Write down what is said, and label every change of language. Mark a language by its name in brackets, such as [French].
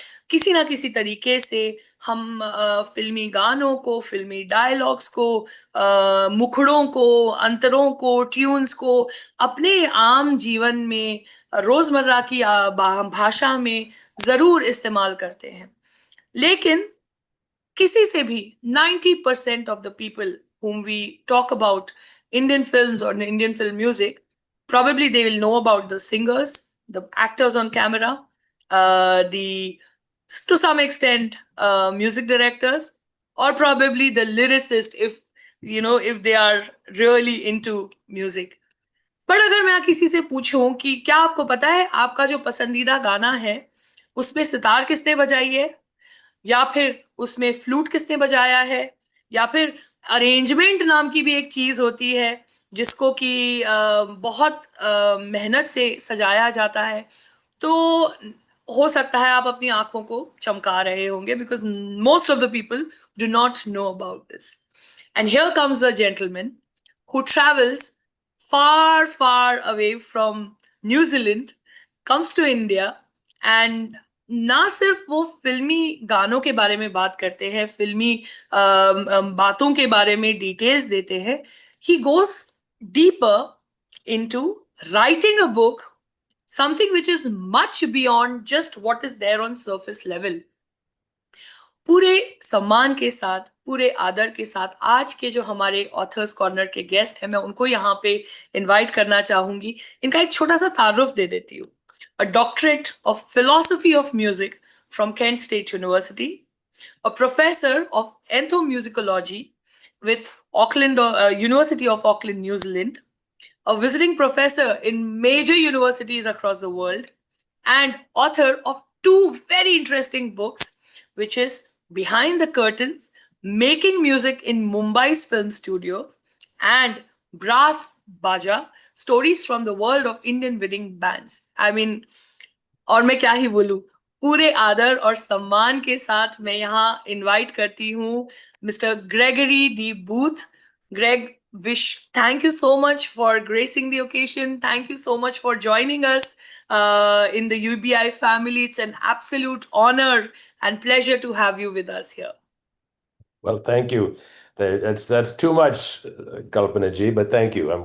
[Hindi] किसी ना किसी तरीके से हम फिल्मी गानों को, फिल्मी डायलॉग्स को, मुखड़ों को, अंतरों को, ट्यून्स को अपने आम जीवन में, रोजमर्रा की भाषा में जरूर इस्तेमाल करते हैं। लेकिन किसी से भी [English] 90% of the people whom we talk about Indian films or Indian film music, probably they will know about the singers, the actors on camera, the to some extent music directors, or probably the lyricist if they are really into music. [Hindi] पर अगर मैं किसी से पूछूं कि क्या आपको पता है आपका जो पसंदीदा गाना है उसमें सितार किसने बजाई है, या फिर उसमें फ्लूट किसने बजाया है, या फिर अरेंजमेंट नाम की भी एक चीज होती है जिसको कि बहुत मेहनत से सजाया जाता है, तो हो सकता है आप अपनी आंखों को चमका रहे होंगे [English] Because most of the people do not know about this. And here comes a gentleman who travels far, far away from New Zealand, comes to India, and [Hindi] ना सिर्फ वो फिल्मी गानों के बारे में बात करते हैं, फिल्मी बातों के बारे में डिटेल्स देते हैं. [English] He goes deeper into writing a book, something which is much beyond just what is there on surface level. [Hindi] पूरे सम्मान के साथ, पूरे आदर के साथ आज के जो हमारे ऑथर्स कॉर्नर के गेस्ट हैं, मैं उनको यहाँ पे इनवाइट करना चाहूंगी. इनका एक छोटा सा तारुफ दे देती हूँ. [English] A doctorate of philosophy of music from Kent State University, a professor of ethnomusicology with University of Auckland, New Zealand, a visiting professor in major universities across the world, and author of two very interesting books, which is Behind the Curtains, Making Music in Mumbai's Film Studios, and Brass Baja, Stories from the World of Indian Wedding Bands. I mean, [Hindi] और मैं क्या ही बोलूं, पूरे आदर और सम्मान के साथ मैं यहाँ इनवाइट करती हूँ mister Gregory D booth. [English] Greg, thank you so much for gracing the occasion. Thank you so much for joining us in the UBI family. It's an absolute honor and pleasure to have you with us here. Well, thank you. That's too much, Kalpana ji, but thank you.